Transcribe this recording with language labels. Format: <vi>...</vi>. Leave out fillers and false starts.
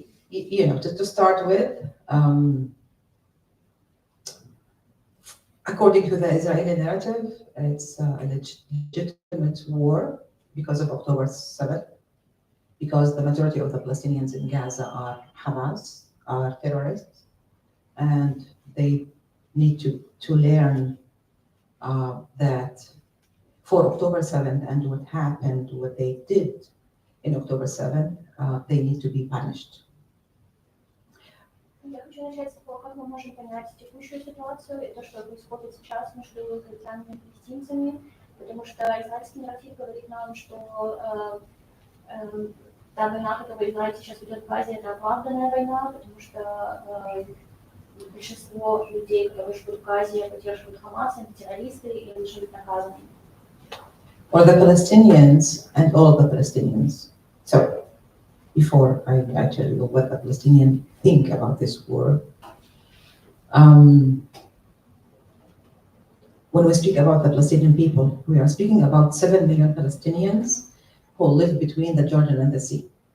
<en>To start with, according to the Israeli narrative, it's a legitimate war because of October 7th, because the majority of the Palestinians in Gaza are Hamas, are terrorists, and they need to learn that for October 7th and what happened, what they did in October 7th, they need to be punished.</en> <ru>Я хочу начать с того, как мы можем понять текущую ситуацию и то, что происходит сейчас между израильтянами и палестинцами, потому что израильский нарратив говорит нам, что та война, которую Израиль сейчас ведет в Газе, это оправданная война, потому что большинство людей, которые живут в Газе, поддерживают Хамас, они террористы и должны быть наказаны.</ru> <en>For the Palestinians and all the Palestinians. So, before I tell you what the Palestinians think about this war, when we speak about the Palestinian people, we are speaking about 7 million Palestinians who live between the Jordan and the sea.</en>